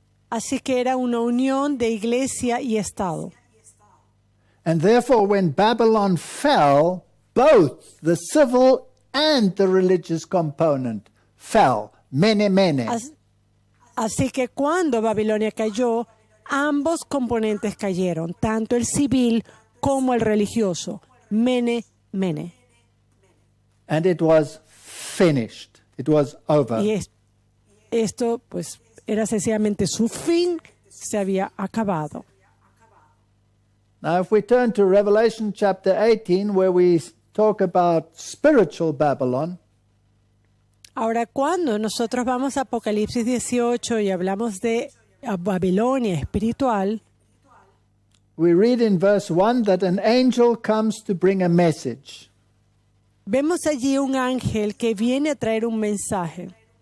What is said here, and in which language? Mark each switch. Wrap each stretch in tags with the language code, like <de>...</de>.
<es>Así que era una unión de iglesia y Estado.</es> <en>And therefore, when Babylon fell, both the civil and the religious component fell.</en> <arc>Mene, mene.</arc> <es>Así que cuando Babilonia cayó, ambos componentes cayeron, tanto el civil como el religioso.</es> <arc>Mene, mene.</arc> <en>And it was finished. It was over.</en> <es>Y esto, pues, era sencillamente su fin, se había acabado.</es> <en>Now, if we turn to Revelation chapter 18, where we talk about spiritual Babylon,</en> <es>Ahora, cuando nosotros vamos a Apocalipsis 18 y hablamos de Babilonia espiritual,</es> <en>we read in verse 1 that an angel comes to bring a message.</en> <es>vemos allí un ángel que viene a traer un mensaje.</es>